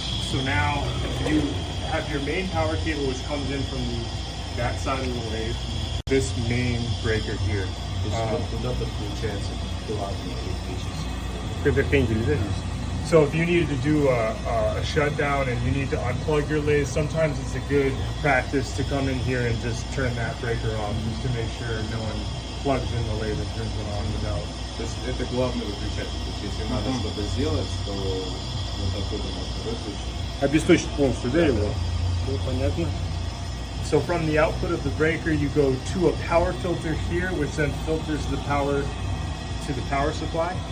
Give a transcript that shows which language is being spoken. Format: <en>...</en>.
<en>So now if you have your main power cable which comes in from that side of the lathe, this main breaker here.</en> <ru>То есть вот туда подключается главный электрический. Это хендель, да, здесь?</ru> <en>So if you needed to do a shutdown and you need to unplug your lathe, sometimes it's a good practice to come in here and just turn that breaker off just to make sure no one plugs in the lathe and turns it on without.</en> <ru>То есть это главный выключатель. То есть если надо что-то сделать, то вот оттуда можно выключить. Обесточить полностью, да, его? Ну, понятно.</ru> <en>So from the output of the breaker, you go to a power filter here, which then filters the power to the power supply.</en>